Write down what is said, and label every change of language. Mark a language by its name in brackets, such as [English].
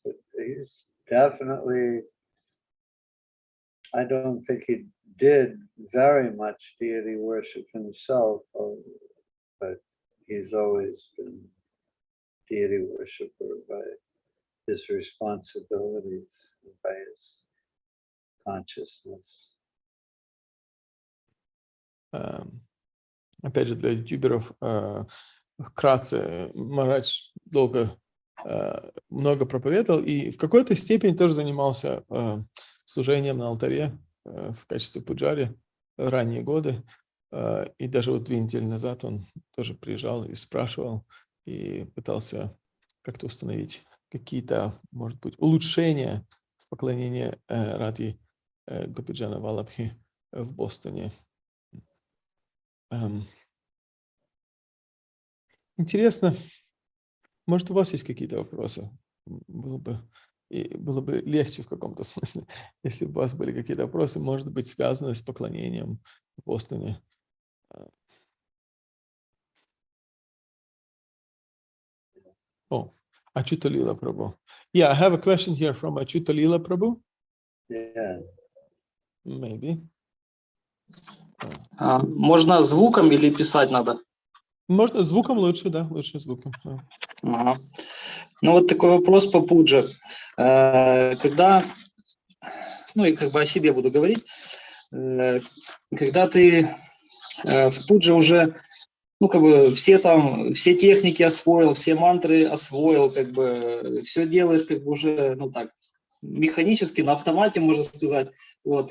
[English] But he's definitely, I don't think he did very much deity worship himself, but he's always been deity worshiper by his responsibilities, by his consciousness. [Russian] Опять же, для ютуберов, вкратце, Марадж долго много проповедовал и в какой-то степени тоже занимался служением на алтаре в качестве пуджари в ранние годы. И даже вот 2 недели назад он тоже приезжал и спрашивал, и пытался как-то установить какие-то, может быть, улучшения в поклонении Ради Гопиджана Валабхи в Бостоне. Интересно, может, у вас есть какие-то вопросы? Было бы легче в каком-то смысле, если бы у вас были какие-то вопросы, может быть, связанные с поклонением в Бостоне. [English] Oh, Achyuta Lila Prabhu. Yeah, I have a question here from Achyuta Lila Prabhu. Yeah. Maybe. [Russian] Можно звуком или писать надо? Можно звуком лучше, да, лучше звуком. Ага. Ну вот такой вопрос по пудже. Когда, ну и как бы о себе буду говорить, когда ты в пудже уже, ну как бы все техники освоил, все мантры освоил, как бы все делаешь как бы уже, ну так, механически, на автомате, можно сказать. Вот.